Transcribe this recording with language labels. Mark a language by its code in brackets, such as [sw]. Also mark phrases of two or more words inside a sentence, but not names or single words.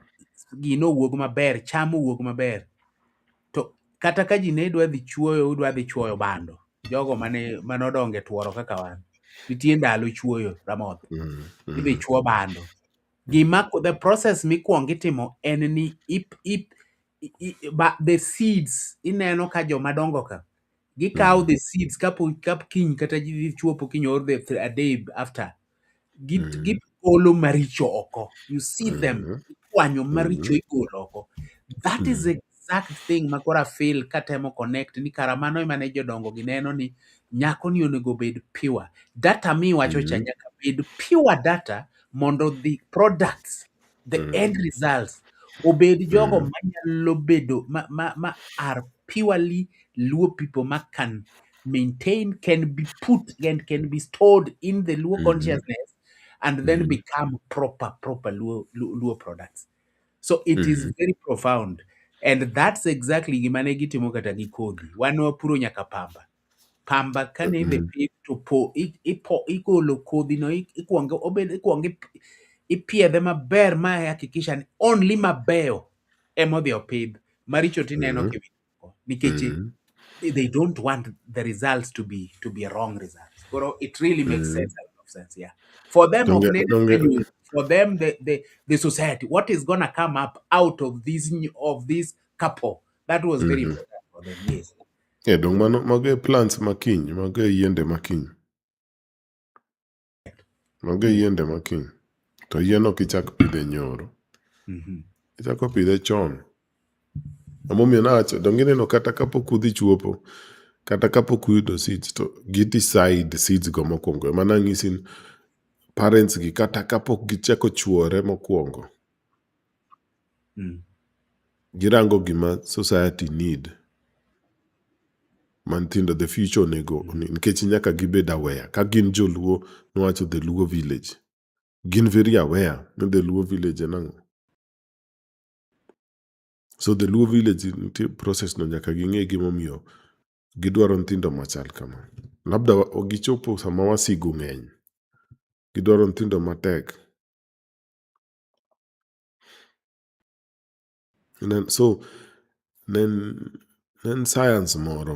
[luo] gino wuog maber, cham wuog maber, to kata ka ji ne dwa dhi chwoyo bando, jogo manodonge tworo kaka wan, nitie ndalo chuoyo Ramoth, idhi chuo bando. [en] The process [luo] mikwongo itimo en ni [en] the seeds [luo] ineno ka jomadongo ka gikawo [en] the seeds [luo] kapo kiny kata chuopo kiny [en] or a day after [luo] gigolo maricho oko. [en] You see them [luo] ikwanyo maricho igolo oko. [en] That is the exact thing [luo] makora feel katemo connect ni kara mano ema ne jodongo gineno ni nyako ni onego bed pure. [en] Data [luo] mi wacho cha nyaka bed [en] pure data mondo the products, the end results [luo] obed jogo manyalo bedo ma [en] are purely Luo people ma can maintain, can be put and can be stored in the Luo consciousness and then become proper Luo products. So it is very profound. And that's exactly [luo] gimane gitimo kata gi kodhi. Wan wapuro nyaka pamba. Pamba kane idhi pidh to igolo kodhi no ikuongo ipiedhe maber ma hakikisha ni only mabeyo emodhi opidh. Maricho tineno kiwito nikech [en] they don't want the results to be wrong results. So it really makes sense, a lot of sense, yeah. For them, Don't get, don't get, for them, the society, what is gonna come up out of this couple, that was very important for them. Yes. yeah, [luo] dong mago plants makiny, mago yiende makiny. Mago yiende makiny. To yien ok ichak pidhe nyoro. Ichako pidhe chon. Amomiyo nawacho, dong ineno kata kapok udhi chuopo, kata kapok uyudo seeds, to gi-decide seeds go mokwongo. Mana ng'isi parents gi kata kapok gichako chuore mokwongo. Girango gima [en] society need. [luo] Mantindo [en] the future [luo] onego, nikech nyaka gibed aware. Ka gin joluo, nwacho [en] the Luo village. Gin very aware ni the Luo village enang'o. [luo] So [en] the Luo village [luo] nitie process no nyaka ging'e gimomiyo gidwaro nyithindo machal kama. Labda gichopo sama wasigu ng'eny. Gidwaro nyithindo matek. So, nen science moro.